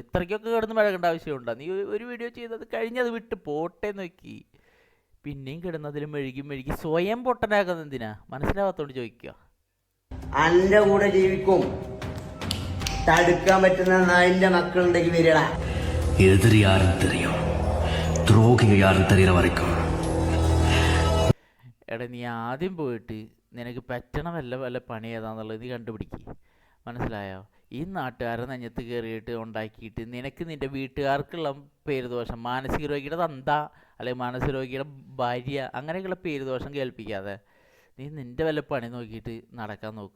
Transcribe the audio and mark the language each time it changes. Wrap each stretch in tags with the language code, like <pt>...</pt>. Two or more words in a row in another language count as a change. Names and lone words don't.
<ml>ഇത്രയ്ക്കൊക്കെ കിടന്ന് മെഴുകേണ്ട ആവശ്യമുണ്ടോ? നീ ഒരു വീഡിയോ ചെയ്തത് കഴിഞ്ഞത് വിട്ട് പോട്ടെ നോക്കി പിന്നെയും കിടന്നതിൽ മെഴുകി സ്വയം പൊട്ടനാക്കുന്നത് എന്തിനാ? മനസ്സിലാവാത്തോണ്ട് ചോദിക്കുക. അന്റെ കൂടെ ജീവിക്കും, തടുക്കാൻ പറ്റുന്ന നായിന്റെ മക്കളുണ്ടെങ്കിൽ വരിക.</ml> <ta>എതിരി யாரும் தெரியும், துரோகிங்க யாரும் தெரியற வரைக்கும்.</ta> <ml>എടാ നീ ആദ്യം പോയിട്ട് നിനക്ക് പറ്റണ വല്ല പണി ഏതാന്നുള്ളത് നീ കണ്ടുപിടിക്കുക. മനസ്സിലായോ? ഈ നാട്ടുകാരെ നെഞ്ഞത്ത് കയറിയിട്ട് ഉണ്ടാക്കിയിട്ട് നിനക്ക് നിൻ്റെ വീട്ടുകാർക്കുള്ള പേര് ദോഷം, മാനസിക രോഗിയുടെ തന്ത അല്ലെങ്കിൽ മാനസിക രോഗിയുടെ ഭാര്യ അങ്ങനെയൊക്കെയുള്ള പേര് ദോഷം കേൾപ്പിക്കാതെ നീ നിൻ്റെ വല്ല പണി നോക്കിയിട്ട് നടക്കാൻ നോക്ക്.</ml>